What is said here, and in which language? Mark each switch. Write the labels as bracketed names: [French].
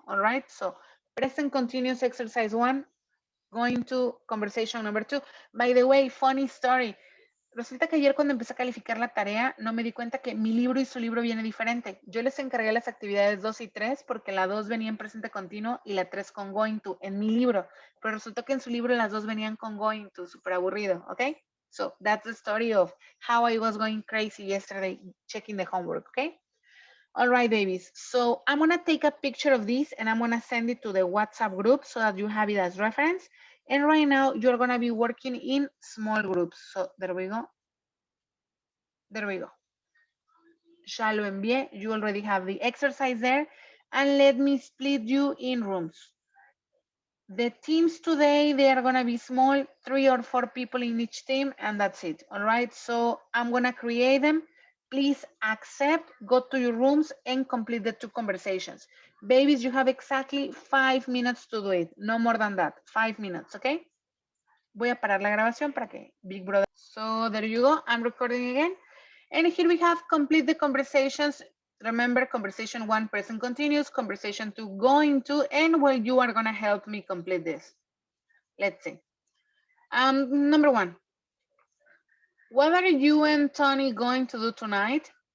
[English] All right, so present continuous exercise 1, going to conversation number 2. By the way, funny story. [Spanish] Resulta que ayer cuando empecé a calificar la tarea, no me di cuenta que mi libro y su libro viene diferente. Yo les encargué las actividades 2 y 3 porque la 2 venía en presente continuo y la 3 con going to en mi libro. Pero resultó que en su libro las 2 venían con going to, súper aburrido, ¿ok? [English] So that's the story of how I was going crazy yesterday checking the homework, ¿ok? All right, babies. So I'm going to take a picture of this and I'm going to send it to the WhatsApp group so that you have it as reference. And right now you're going to be working in small groups. So there we go. There we go. [Spanish] Ya lo envié. [English] You already have the exercise there. And let me split you in rooms. The teams today, they are going to be small, 3 or 4 people in each team, and that's it. All right. So I'm going to create them. Please accept, go to your rooms, and complete the 2 conversations. Babies, you have exactly 5 minutes to do it. No more than that. 5 minutes, okay? [Spanish] Voy a parar la grabación para que Big Brother. [English] So there you go. I'm recording again. And here we have complete the conversations. Remember, conversation 1, present continuous, conversation 2, going to, and well, you are going to help me complete this. Let's see. Number 1. What are you and Tony going to do tonight?